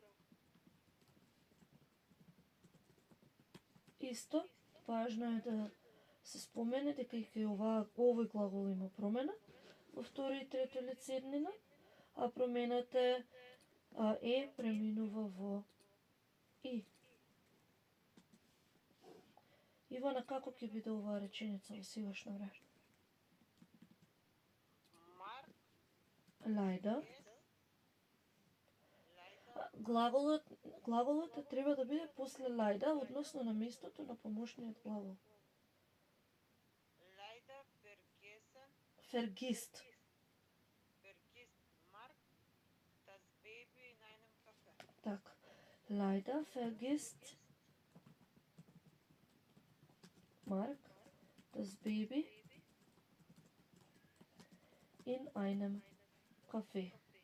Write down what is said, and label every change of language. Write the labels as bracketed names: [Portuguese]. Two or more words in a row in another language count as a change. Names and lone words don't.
[Macedonian] Исто, важно е да се спомене дека и кај овој глагол има промена во второ и трето лице еднина, а промената е преминува во и. Ивана, како ќе биде оваа реченица во сегашно време? [German] Mark Leider. ist [Macedonian] Глаголот треба да биде после leider, односно на местото на помошниот глагол. [German] leider vergessen Vergisst. Mark das Baby in einem Café. [Macedonian] Так. [German] Leider vergisst Mark das Baby in einem Café.